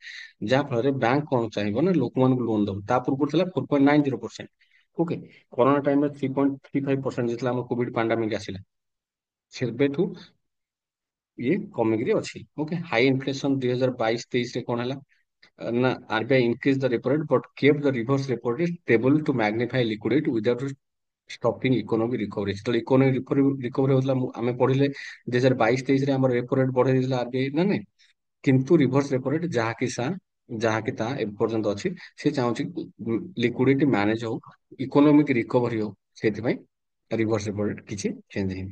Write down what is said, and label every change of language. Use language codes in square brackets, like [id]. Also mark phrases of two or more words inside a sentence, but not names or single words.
[or] ଯାହା ଫଳରେ ବ୍ୟାଙ୍କ କଣ ଚାହିଁବ ନା ଲୋକମାନଙ୍କୁ ଲୋନ ଦବ। ତା ପୂର୍ବରୁ ଥିଲା 4.90%। ଓକେ, କରୋନା ଟାଇମରେ 3.35% ଯେତେବେଳେ ଆମର [en] COVID pandemic [or] ଆସିଲା, ସେବେଠୁ ଇଏ କମିକିରି ଅଛି। [en] okay, high inflation 2022-23 [or] ରେ କଣ ହେଲା ନା ଆରବିଆଇ [en] increased the repo rate but kept the reverse repo rate stable to magnify liquidity without stopping economic recovery। [or] ଯେତେବେଳେ [en] economic recovery [or] ହଉଥିଲା ଆମେ ପଢିଲେ 2022-23 ରେ ଆମର [en] repo rate [or] ବଢେଇ ଦେଇଥିଲା ଆରବିଆଇ ନା ନାଇଁ, କିନ୍ତୁ [en] reverse repo rate [or] ଯାହାକି ତାହା ଏପର୍ଯ୍ୟନ୍ତ ଅଛି। ସେ ଚାହୁଁଛି [en] liquidity manage [or] ହଉ, [en] economic recovery [or] ହଉ, ସେଥିପାଇଁ [en] reverse repo rate [or] କିଛି ଚେଞ୍ଜ ହେଇନି।